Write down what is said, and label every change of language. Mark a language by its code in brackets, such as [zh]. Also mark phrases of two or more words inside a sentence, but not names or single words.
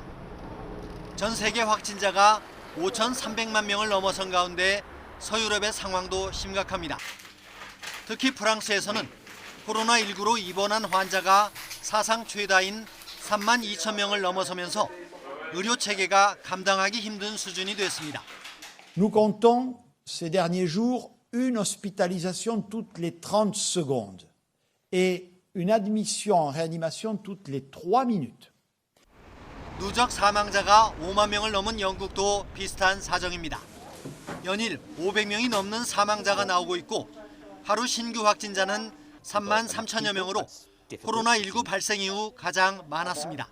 [ko] 전 세계 확진자가 5,300만 명을 넘어선 가운데 서유럽의 상황도 심각합니다. 특히 프랑스에서는 코로나19로 입원한 환자가 사상 최다인 3만 2천 명을 넘어서면서 의료 체계가 감당하기 힘든 수준이 됐습니다. [fr] Nous comptons ces derniers jours une hospitalisation toutes les 30 secondes et une admission en réanimation toutes les 3 minutes. [ko] 누적 사망자가 5만 명을 넘은 영국도 비슷한 사정입니다. 연일 500명이 넘는 사망자가 나오고 있고 하루 신규 확진자는 3만 3천여 명으로 코로나19 발생 이후 가장 많았습니다.